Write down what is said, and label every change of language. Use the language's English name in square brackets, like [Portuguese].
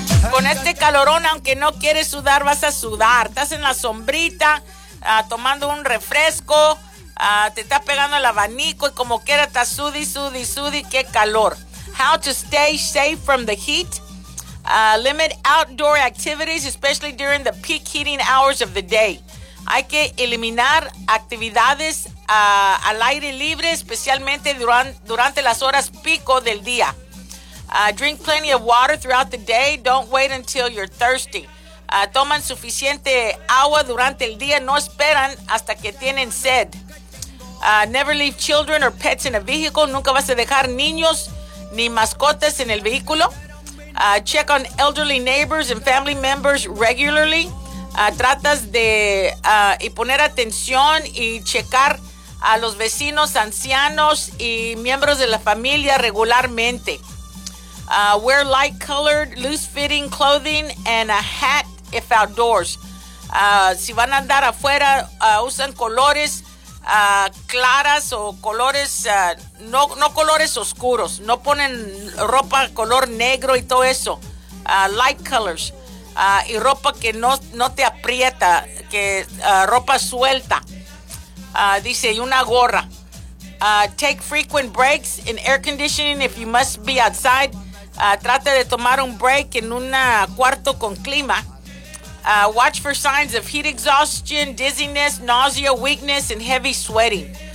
[Spanish] Con este calorón, aunque no quieres sudar, vas a sudar. Estás en la sombrita, tomando un refresco, te está pegando el abanico y como quiera estás sudi, sudi, sudi, qué calor. [English] How to stay safe from the heat. Limit outdoor activities, especially during the peak heating hours of the day. [Spanish] Hay que eliminar actividades al aire libre, especialmente durante las horas pico del día. [English] Drink plenty of water throughout the day. Don't wait until you're thirsty. [Spanish] Toman suficiente agua durante el día. No esperan hasta que tienen sed. [English] Never leave children or pets in a vehicle. [Spanish] Nunca vas a dejar niños ni mascotas en el vehículo. [English] Check on elderly neighbors and family members regularly. [Spanish] Tratas de y poner atención y checar a los vecinos, ancianos y miembros de la familia regularmente. [English] Wear light-colored, loose-fitting clothing and a hat if outdoors. [Spanish] Si van a andar afuera, usan colores claras o colores, no colores oscuros. No ponen ropa color negro y todo eso. [English] Light colors. [Spanish] Y ropa que no te aprieta, que ropa suelta. Dice, y una gorra. [English] Take frequent breaks in air conditioning if you must be outside. [Spanish] Trate de tomar un break en un cuarto con clima. [English] Watch for signs of heat exhaustion, dizziness, nausea, weakness, and heavy sweating.